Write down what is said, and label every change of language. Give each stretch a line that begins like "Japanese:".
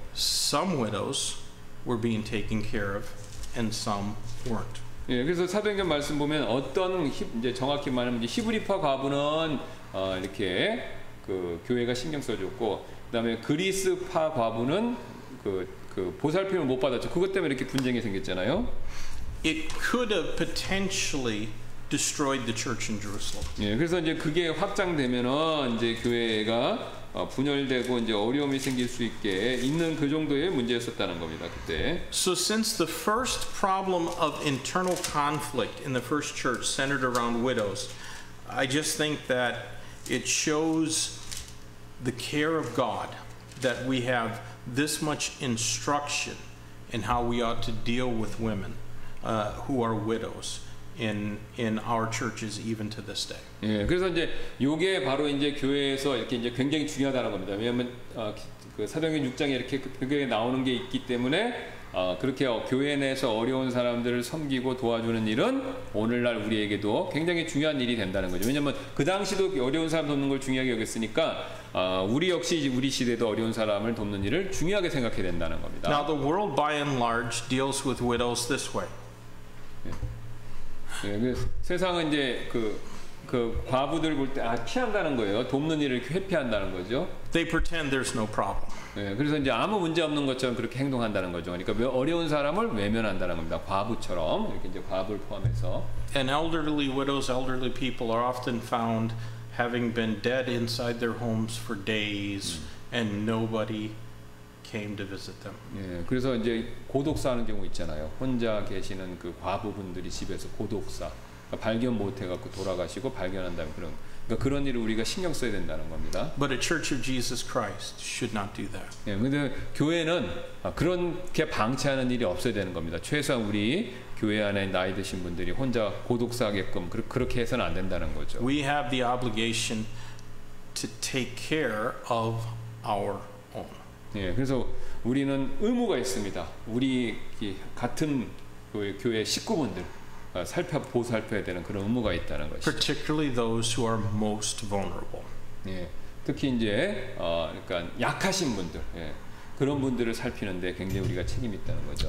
English: Some widows were being taken care of, and some weren't.
Korean: 예, 그래서 사도행전 말씀 보면 어떤 이제 정확히 말하면 이제 히브리파 과부는 이렇게 그 교회가 신경 써줬고, 그다음에 그리스파 과부는 그 보살핌을 못 받았죠. 그것 때문에 이렇게 분쟁이 생겼잖아요.
English: It could have potentially destroyed the church in Jerusalem.
Korean: 예, 그래서 이제 그게 확장되면은 이제 교회가 분열되고 이제 어려움이 생길 수 있게 있는 그 정도의 문제였었다는 겁니다. 그때.
English: So since the first problem of internal conflict in the first church centered around widows, I just think that it shows the care of God that we have this much instruction in how we ought to deal with women who are widows in our churches even to this day.
Korean: 예, 그래서 이제 요게 바로 이제 교회에서 이렇게 이제 굉장히 중요하다는 겁니다. 왜냐하면 그 사도행전 6장에 이렇게 그게 나오는 게 있기 때문에 그렇게 교회 내에서 어려운 사람들을 섬기고 도와주는 일은 오늘날 우리에게도 굉장히 중요한 일이 된다는 거죠. 왜냐하면 그 당시도 어려운 사람 돕는 걸 중요하게 여겼으니까 우리 역시 우리 시대도 어려운 사람을 돕는 일을 중요하게 생각해야 된다는 겁니다.
English: Now the world by and large deals with widows this way.
Korean: 예, 그 세상은 이제 그 과부들 볼 때 피한다는 거예요. 돕는 일을 회피한다는 거죠.
English: They pretend there's no problem.
Korean: 예, 그래서 이제 아무 문제 없는 것처럼 그렇게 행동한다는 거죠. 그러니까 어려운 사람을 외면한다는 겁니다. 과부처럼 이렇게 이제 과부를 포함해서.
English: And elderly widows, elderly people are often found having been dead inside their homes for days, and nobody came to visit them.
Korean: 예, 그래서 이제 고독사 하는 경우 있잖아요. 혼자 계시는 그 과부분들이 집에서 고독사, 그러니까 발견 못 해갖고 돌아가시고 발견한 다음에 그러니까 그런 일을 우리가 신경 써야 된다는 겁니다.
English: But a Church of Jesus Christ should not do that.
Korean: 예, 근데 교회는 그렇게 방치하는 일이 없어야 되는 겁니다. 최소한 우리 교회 안에 나이 드신 분들이 혼자 고독사하게끔 그렇게 해서는 안 된다는 거죠.
English: We have the obligation to take care of our own.
Korean: 예, 그래서 우리는 의무가 있습니다. 우리 같은 교회 식구분들 보살펴야 되는 그런 의무가 있다는 것이죠.
English: Particularly those who are most vulnerable.
Korean: 예, 특히 이제 그러니까 약하신 분들, 예, 그런 분들을 살피는데 굉장히 우리가 책임이 있다는 거죠.